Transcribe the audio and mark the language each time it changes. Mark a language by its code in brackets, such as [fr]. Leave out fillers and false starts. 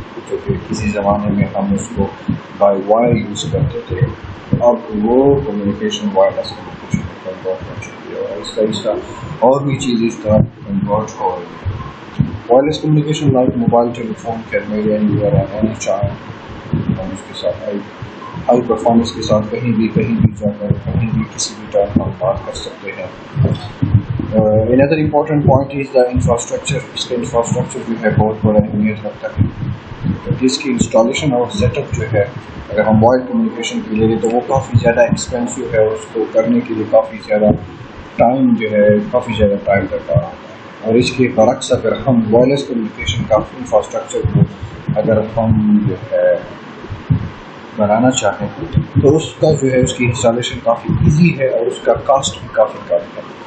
[ur] جو کہ کسی زمانے میں ہم اس کو بائی وائر یوز کرتے تھے، اب وہ کمیونیکیشن وائرلیس کمیونیکیشن میں کنورٹ ہو چکی ہے اور اس کا اور بھی چیز اس طرح کنورٹ ہو رہی ہے. [en] Wireless communication like mobile telephone can made anywhere and any time. [ur] ہم اس کے ساتھ ہائی پرفارمنس کے ساتھ کہیں بھی جا کر کہیں بھی کسی بھی ٹائم ہم بات کر سکتے ہیں. [en] another important point is the infrastructure. [ur] اس کا انفراسٹرکچر جو ہے بہت بڑا اہمیت رکھتا ہے. جس کی انسٹالیشن اور سیٹ اپ جو ہے اگر ہم موبائل کمیونیکیشن کے لیے تو وہ کافی زیادہ ایکسپینسو ہے، اور اس کو کرنے کے لیے کافی زیادہ ٹائم لگتا ہے. اور اس کے برعکس اگر ہم وائرلیس کمیونیکیشن کا انفراسٹرکچر کو اگر ہم جو ہے بنانا چاہیں تو اس کا جو ہے اس کی انسٹالیشن کافی ایزی ہے اور اس کا کاسٹ بھی کافی کم ہے.